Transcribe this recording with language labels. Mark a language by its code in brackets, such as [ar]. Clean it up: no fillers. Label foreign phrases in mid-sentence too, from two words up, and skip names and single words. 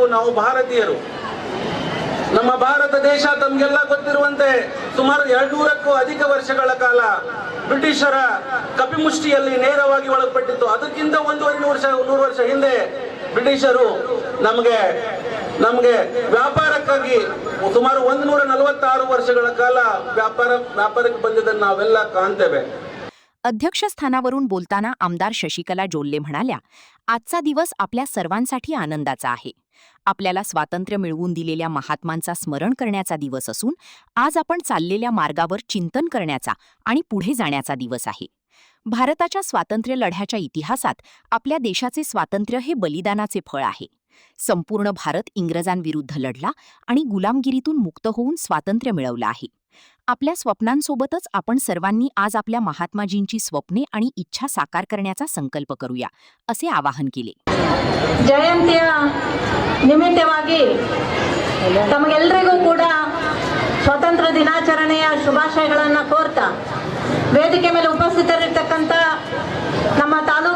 [kn] ನಾವು ಭಾರತೀಯರು, ನಮ್ಮ ಭಾರತ ದೇಶ ತಮ್ಗೆಲ್ಲ ಗೊತ್ತಿರುವಂತೆ ಸುಮಾರು 200ಕ್ಕೂ ಅಧಿಕ ವರ್ಷಗಳ ಕಾಲ ಬ್ರಿಟಿಷರ ಕಪಿಮುಷ್ಟಿಯಲ್ಲಿ ನೇರವಾಗಿ ಒಳಪಟ್ಟಿತ್ತು. ಅದಕ್ಕಿಂತ 100 ವರ್ಷ ಹಿಂದೆ ಬ್ರಿಟಿಷರು ನಮಗೆ ವ್ಯಾಪಾರಕ್ಕಾಗಿ ಸುಮಾರು 146 ವರ್ಷಗಳ ಕಾಲ ವ್ಯಾಪಾರಕ್ಕೆ ಬಂದಿದ್ದನ್ನು ನಾವೆಲ್ಲ ಕಾಣ್ತೇವೆ. [mr] अध्यक्षस्थानावरून बोलताना आमदार शशिकला जोल्ले म्हणाल्या, आजचा दिवस आपल्या सर्वांसाठी आनंदाचा आहे. आपल्याला स्वातंत्र्य मिळवून दिलेल्या महात्मांचा स्मरण करण्याचा दिवस असून आज आपण चाललेल्या मार्गावर चिंतन करण्याचा आणि पुढे जाण्याचा दिवस आहे. भारताच्या स्वातंत्र्य लढ्याच्या इतिहासात आपल्या देशाचे स्वातंत्र्य हे बलिदानाचे फळ आहे. संपूर्ण भारत इंग्रजांविरुद्ध लढला आणि गुलामगिरीतून मुक्त होऊन स्वातंत्र्य मिळवलं आहे. आपल्या स्वप्नांसोबतच आपण सर्वांनी आज आपल्या महात्माजींची स्वप्ने आणि इच्छा साकार करण्याचा संकल्प करूया, असे आवाहन केले. [kn] ಜಯಂತಿಯ ನಿಮಿತ್ತವಾಗಿ ತಮಗೆಲ್ಲರಿಗೂ ಕೂಡ ಸ್ವಾತಂತ್ರ್ಯ ದಿನಾಚರಣೆಯ ಶುಭಾಶಯಗಳನ್ನು ಕೋರ್ತಾ ವೇದಿಕೆ ಮೇಲೆ ಉಪಸ್ಥಿತರಿರ್ತಕ್ಕಂಥ ನಮ್ಮ